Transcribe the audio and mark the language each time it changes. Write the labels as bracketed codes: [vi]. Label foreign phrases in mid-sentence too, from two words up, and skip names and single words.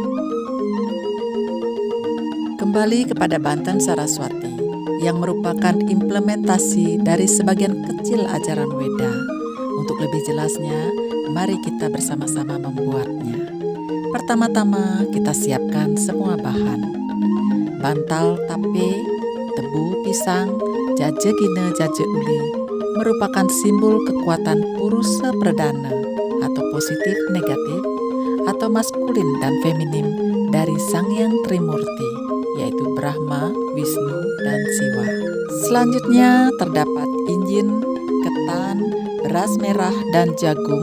[id] Kembali kepada Banten Saraswati yang merupakan implementasi dari sebagian kecil ajaran Weda. Untuk lebih jelasnya, mari kita bersama-sama membuatnya. Pertama-tama kita siapkan semua bahan. Bantal tape, tebu pisang, jaje gine jaje uli merupakan simbol kekuatan purusa perdana atau positif negatif atau maskulin dan feminim dari Sang Hyang Trimurti, yaitu Brahma, Wisnu, dan Siwa. Selanjutnya terdapat injin, ketan, beras merah, dan jagung.